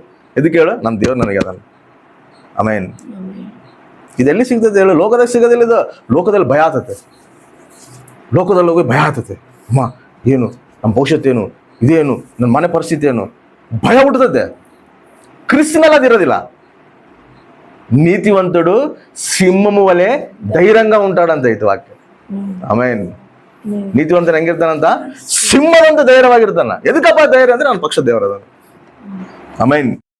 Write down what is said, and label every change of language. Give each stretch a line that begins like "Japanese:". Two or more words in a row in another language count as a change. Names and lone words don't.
Kannada: ಎದಕ್ಕೆ ಹೇಳು? ನಮ್ಮ ದೇವ್ರು ನನಗೆ ಅದನ್ನು. ಆಮೇನ್. ಇದೆಲ್ಲಿ ಸಿಗ್ತದೆ ಹೇಳು? ಲೋಕದಾಗ ಸಿಗೋದಿಲ್ಲ ಇದು. ಲೋಕದಲ್ಲಿ ಭಯ ಆತತೆ, ಲೋಕದಲ್ಲಿ ಹೋಗಿ ಭಯ ಆತತೆ. ಅಮ್ಮ ಏನು ನಮ್ಮ ಭವಿಷ್ಯತ್ ಏನು, ಇದೇನು ನನ್ನ ಮನೆ ಪರಿಸ್ಥಿತಿ ಏನು, ಭಯ ಹುಟ್ಟುತ್ತದೆ. ಕ್ರಿಸ್ತನಲ್ಲಿ ಅದಿರೋದಿಲ್ಲ.
Telugu: నీతివంతుడు సింహము వలె ధైర్యంగా ఉంటాడంತ
Kannada: ಐತೆ ವಾಕ್ಯ. ಆಮೇನ್. ನೀತಿವಂತನ ಹೆಂಗಿರ್ತಾನಂತ? ಸಿಂಹದಂತ ಧೈರ್ಯವಾಗಿರ್ತಾನ. ಎದಕ್ಕಪ್ಪ ಧೈರ್ಯ ಅಂದ್ರೆ ನನ್ನ ಪಕ್ಷ ದೇವರದ. ಆಮೇನ್.